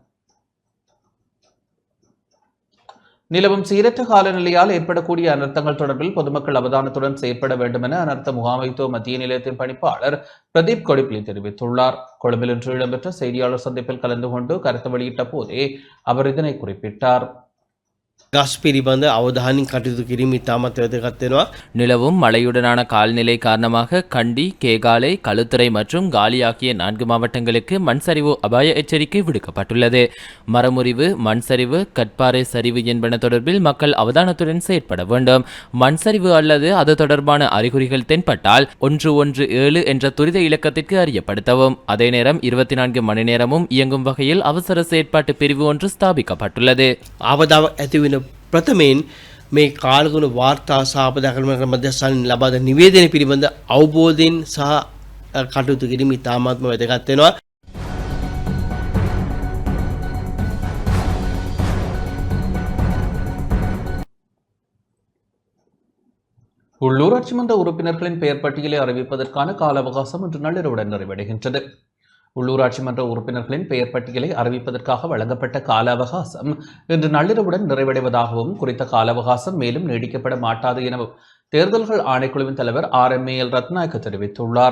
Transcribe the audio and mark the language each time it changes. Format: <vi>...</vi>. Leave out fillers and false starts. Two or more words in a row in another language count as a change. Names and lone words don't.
<ta>நிலவும் சீரற்ற காலநிலையால் ஏற்படக்கூடிய அனர்த்தங்கள் தொடர்பில் பொதுமக்கள் அவதானத்துடன் செயற்பட வேண்டும் என அனர்த்த முகாமைத்துவ மத்திய நிலையத்தின் பணிப்பாளர் பிரதீப் கொடிப்பிலி தெரிவித்துள்ளார். கொழும்பில் இன்று இடம்பெற்ற செய்தியாளர் சந்திப்பில் கலந்து கொண்டு கருத்து வெளியிட்ட போதே அவர் இதனை குறிப்பிட்டார்.</ta> <si>ගස් පිළිබඳ අවධානයෙන් කටයුතු කිරීම ඉතාමත් වැදගත් වෙනවා.</si> <ta>நிலவும் மழையுடனான காலநிலை காரணமாக கண்டி, கேகாலை, களுத்துறை மற்றும் காலி ஆகிய 4 மாவட்டங்களுக்கு மண் சரிவு அபாய எச்சரிக்கை விடுக்கப்பட்டுள்ளது. மரமுறிவு, மண் சரிவு, கற்பாறை சரிவு என்பன தொடர்பில் மக்கள் அவதானத்துடன் செயற்பட வேண்டும். மண் சரிவு அல்லது அது தொடர்பான அறிகுறிகள் தென்பட்டால் 117 என்ற துரித இலக்கத்திற்கு அறியப்படுத்தவும். அதே நேரம் 24 மணி நேரமும் இயங்கும் வகையில் அவசர செயற்பாட்டு பிரிவு ஒன்று ஸ்தாபிக்கப்பட்டுள்ளது.</ta> <si>ආපදාව ඇතිවෙන ප්‍රථමයෙන් මේ කාලගුණ වාර්තා සහ ආපදාකරණ මධ්‍යස්ථානයෙන් ලබා දෙන නිවේදනය පිළිබඳ අවබෝධයෙන් සහ කටයුතු කිරීම ඉතාමත්ම වැදගත් වෙනවා.</si> <ta>உள்ளூராட்சி மன்ற உறுப்பினர்களின் பெயர் பட்டியலை அறிவிப்பதற்கான கால அவகாசம் இன்று நள்ளிரவுடன் நிறைவடைகின்றது. உள்ளூராட்சி மன்ற உறுப்பினர்களின் பெயர் பட்டியலை அறிவிப்பதற்காக வழங்கப்பட்ட கால அவகாசம் இன்று நள்ளிரவுடன் நிறைவடைவதாகவும் குறித்த கால அவகாசம் மேலும் நீடிக்கப்பட மாட்டாது எனவும் தேர்தல்கள் ஆணைக்குழுவின் தலைவர் RMAL ரத்நாயக்க தெரிவித்துள்ளார்.</ta>